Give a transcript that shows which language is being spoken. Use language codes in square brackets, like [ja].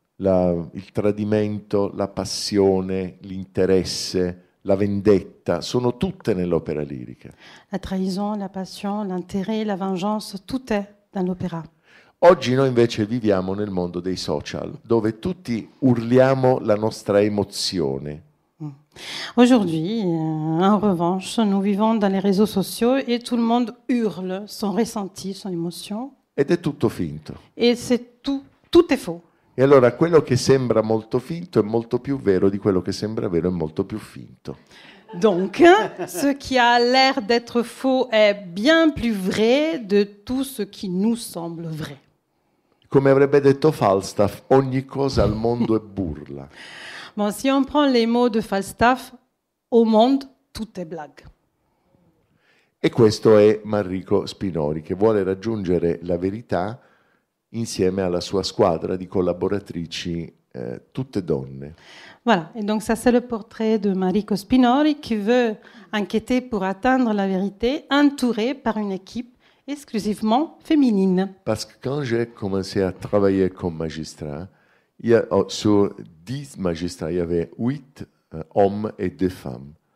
[it] Il tradimento, la passione, l'interesse, la vendetta, sono tutte nell'opera lirica. [fr] La trahison, la passion, l'intérêt, la vengeance, tout est dans l'opéra. [it] Oggi noi invece viviamo nel mondo dei social, dove tutti urliamo la nostra emozione. [fr] Aujourd'hui, en revanche, nous vivons dans les réseaux sociaux et tout le monde hurle son ressenti, son émotion. [it] Ed è tutto finto. [fr] Et c'est tout est faux. [it] E allora quello che sembra molto finto è molto più vero di quello che sembra vero è molto più finto. [fr] Donc, ce qui a l'air d'être faux est bien plus vrai de tout ce qui nous semble vrai. [it] Come avrebbe detto Falstaff, ogni cosa al mondo è burla. [fr] Bon, si on prend les mots de Falstaff, au monde, tout est blague. [it] E questo è Enrico Spinori, che vuole raggiungere la verità insieme alla sua squadra di collaboratrici, tutte donne. [fr] Voilà, et donc ça c'est le portrait de Enrico Spinori qui veut enquêter pour atteindre la vérité, entouré par une équipe exclusivement féminine. Parce que quand j'ai commencé à travailler comme magistrat, sur 10 magistrats, il y avait 8 hommes et 2 femmes.